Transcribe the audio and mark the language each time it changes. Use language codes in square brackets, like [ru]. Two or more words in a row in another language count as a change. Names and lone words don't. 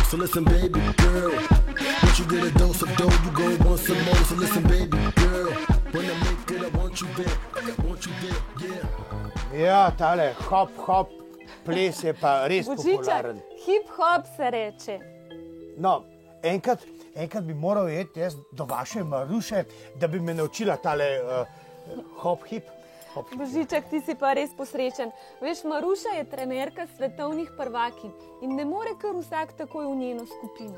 [en] So listen, baby girl, once you get a dose of dough, you gon' want some more. So listen, baby girl, when I make it, I want you there. I want you there, yeah. [sl] Ja, tale hop, ples je pa res popularen. Hip-hop se reče. No, enkrat bi moral iti jaz do vaše Maruše, da bi me naučila tale hop-hip. Božiček, ti si pa res posrečen. Veš, Maruša je trenerka svetovnih prvakinj in ne more kar vsak takoj v njeno skupino.